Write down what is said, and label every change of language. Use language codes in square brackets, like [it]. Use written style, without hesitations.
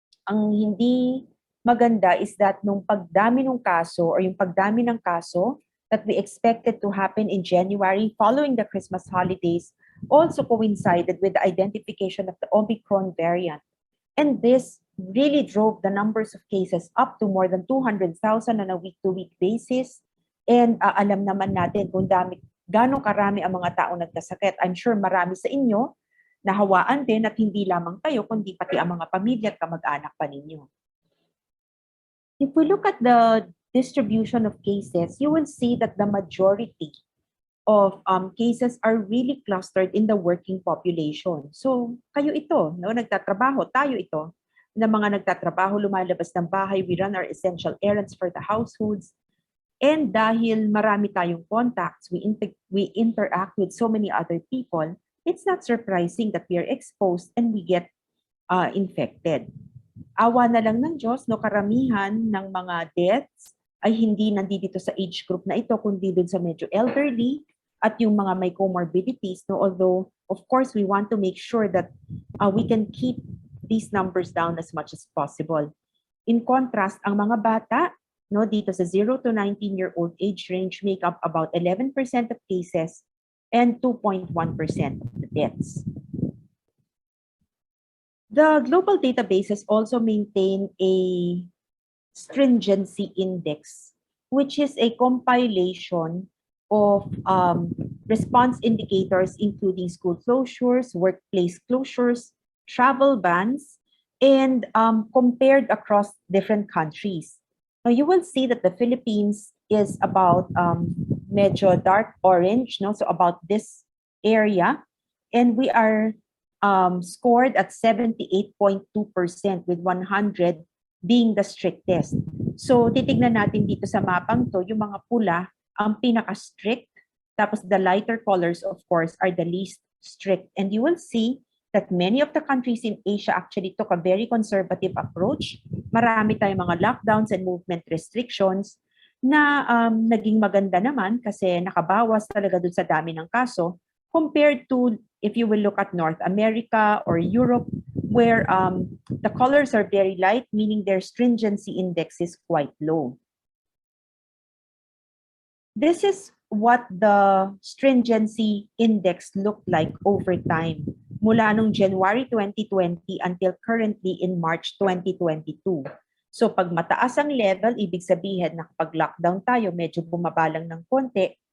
[tl] Ang hindi maganda [en] is that [tl] nung pagdami ng kaso [en] or [tl] yung pagdami ng kaso [en] that we expected to happen in January following the Christmas holidays also coincided with the identification of the Omicron variant. And this really drove the numbers of cases up to more than 200,000 on a week-to-week basis. [tl] And alam naman natin kung gano'ng karami ang mga taong nagkasakit. I'm sure marami sa inyo nahawaan din at hindi lamang kayo, kundi pati ang mga pamilya at kamag-anak pa ninyo. [en] If we look at the distribution of cases, you will see that the majority of cases are really clustered in the working population. [tl] So, kayo ito, no? Nagtatrabaho, tayo ito, na mga nagtatrabaho, lumalabas ng bahay, [en] we run our essential errands for the households. And [tl] dahil marami tayong [en] contacts, we interact with so many other people, it's not surprising that we are exposed and we get infected. [tl] Awa na lang ng Diyos, no, karamihan ng mga deaths ay hindi nandito sa age group na ito, kundi dun sa medyo elderly at yung mga may comorbidities. No? [en] Although, of course, we want to make sure that we can keep these numbers down as much as possible. In contrast, [tl] ang mga bata, no, dito sa [en] 0 to 19-year-old age range make up about 11% of cases and 2.1% of the deaths. The global databases also maintain a Stringency Index, which is a compilation of response indicators including school closures, workplace closures, travel bans, and compared across different countries. Now, you will see that the Philippines is about medyo dark orange, no? So about this area. And we are scored at 78.2% with 100 being the strictest. [tl] So titignan natin dito sa mapang to, yung mga pula ang pinaka-strict. [en] Tapos the lighter colors, of course, are the least strict. And you will see that many of the countries in Asia actually took a very conservative approach. [tl] Marami tayong mga lockdowns and movement restrictions na naging maganda naman kasi nakabawas talaga dun sa dami ng kaso. [en] compared to if you will look at North America or Europe, where the colors are very light, meaning their stringency index is quite low. This is what the stringency index looked like over time, [tl] mula nung [en] January 2020 until currently in March 2022. [tl] So pag mataas ang level, ibig sabihin na kapag lockdown tayo, medyo bumaba lang ng konti.